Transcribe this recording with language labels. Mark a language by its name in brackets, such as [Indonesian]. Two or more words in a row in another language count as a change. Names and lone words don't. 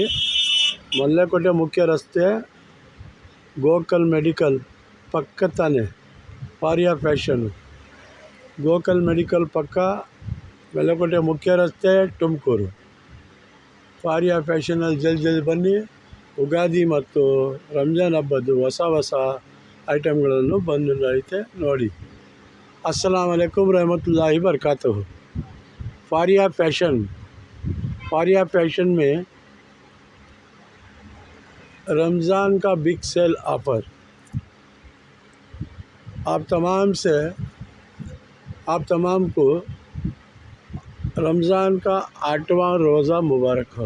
[Kannada] ಮಲ್ಲೇಕೋಟೆ ಮುಖ್ಯ ರಸ್ತೆ, ಗೋಕಲ್ ಮೆಡಿಕಲ್ ಪಕ್ಕ ತಾನೆ ಫಾರಿಯಾ ಫ್ಯಾಷನ್ನು. ಗೋಕಲ್ ಮೆಡಿಕಲ್ ಪಕ್ಕ, ಮಲ್ಲೇಕೋಟೆ ಮುಖ್ಯ ರಸ್ತೆ, ತುಮಕೂರು. ಫಾರಿಯಾ ಫ್ಯಾಷನಲ್ಲಿ ಜಲ್ದಿ ಬನ್ನಿ. ಯುಗಾದಿ ಮತ್ತು ರಂಜಾನ್ ಹಬ್ಬದ್ದು ಹೊಸ ಐಟಮ್ಗಳನ್ನು ಬಂದು ಐತೆ ನೋಡಿ. [Arabic] السلام عليكم رحمة الله بركاته. [Hindi] फारिया फैशन में रमज़ान का [English] big sale offer [Hindi] आप तमाम को रमज़ान का 8वां रोज़ा मुबारक हो.